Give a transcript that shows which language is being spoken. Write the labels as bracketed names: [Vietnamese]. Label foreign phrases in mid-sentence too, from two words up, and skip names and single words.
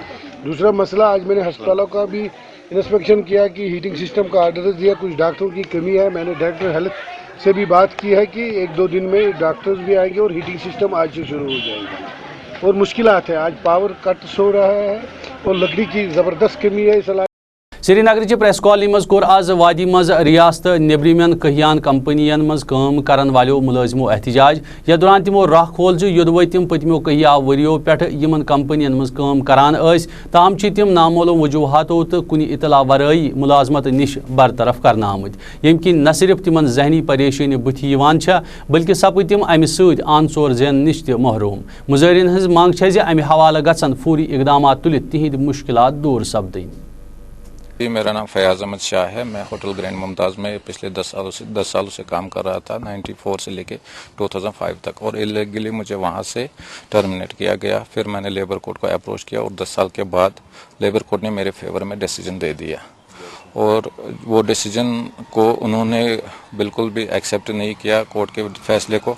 [Urdu] دوسرا مسئلہ، آج میں نے ہسپتالوں کا بھی انسپیکشن کیا کہ [English] heating system [Urdu] کا آرڈر دیا. کچھ ڈاکٹروں کی کمی ہے. میں نے [English] director health [Urdu] سے بھی بات کی ہے کہ 1-2 دن میں ڈاکٹرز بھی آئیں گے اور [English] heating system [Urdu] آج سے شروع ہو جائے گا. اور مشکلات ہیں، آج [English] power cut [Urdu] ہو رہا ہے اور لکڑی کی زبردست کمی ہے. [Kashmiri] سری نگر چہ پریس کالونی مز کور آز وادی مز ریاست نیبرمین کہیان کمپنین مز کام کرن والو ملازمو احتجاج یا دوران تمو راہ کھول یودوے تم پتمو کہیا وریو پہ یمن کمپنین مز کام کران تام چھ تم نامعلوم وجوہاتو تو کن اطلاع ورائے ملازمت نش برطرف کرنا آمت یم کن نہ صرف تمن ذہنی پریشانی بتھی بلکہ سپد تم امہ سۭتۍ آن ژور زین نش تہ محروم. مظاہرین ہز مانگ چھ زِ امہ حوالہ گژھن فوری اقدامات تلت تہند مشکلات دور سپدٕنۍ. [Urdu] میرا نام فیاض احمد شاہ ہے. میں ہوٹل گرینڈ ممتاز میں پچھلے 10 سالوں سے کام کر رہا تھا، 94 سے لے کے 2005 تک، اور الیگلی مجھے وہاں سے ٹرمینیٹ کیا گیا. پھر میں نے [English] labour court [Urdu] کو اپروچ کیا اور 10 سال کے بعد [English] labour court [Urdu] نے میرے فیور میں ڈیسیجن دے دیا، اور وہ ڈیسیجن کو انہوں نے بالکل بھی ایکسیپٹ نہیں کیا کورٹ کے فیصلے کو.